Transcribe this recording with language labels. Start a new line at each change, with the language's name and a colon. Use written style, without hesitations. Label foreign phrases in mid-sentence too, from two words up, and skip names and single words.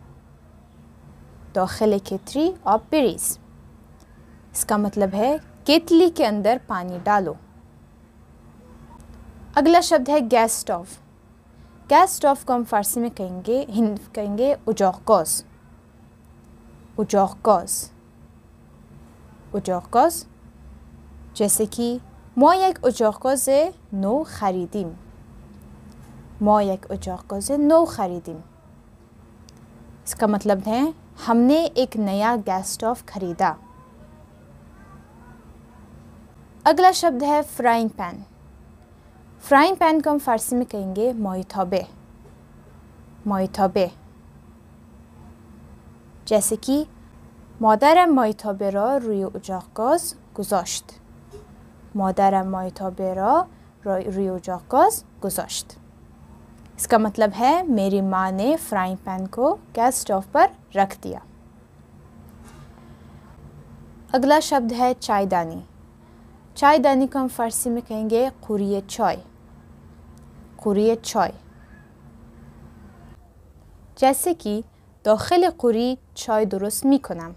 Persian: داخل کتری آب بریز,
Hindi: इसका मतलब है केतली के अंदर पानी डालो। अगला शब्द है गैस स्टोव। गैस स्टोव को हम फ़ारसी में कहेंगे उजाक़-गॉज़। उजाक़-गॉज़। उजाक़-गॉज़। जैसे कि
Persian: ما یک اجاق‌گاز نو خریدیم. ما یک اجاق‌گاز نو خریدیم,
Hindi: इसका मतलब है हमने एक नया गैस स्टोव खरीदा। अगला शब्द है फ्राइंग पैन। फ्राइंग पैन को हम फारसी में कहेंगे मोइथोबे।
Persian: मोइथोबे,
Hindi: जैसे कि
Persian: مادرم مایتابه را روی اجاق گاز گذاشت. مادرم مایتابه را روی اجاق گاز گذاشت.
Hindi: इसका मतलब है मेरी माँ ने फ्राइंग पैन को गैस स्टोव पर रख दिया। अगला शब्द है चायदानी। चायदानी को हम फारसी में कहेंगे
Persian: قوری چای. قوری چای,
Hindi: जैसे कि
Persian: داخل قوری چای درست میکنم।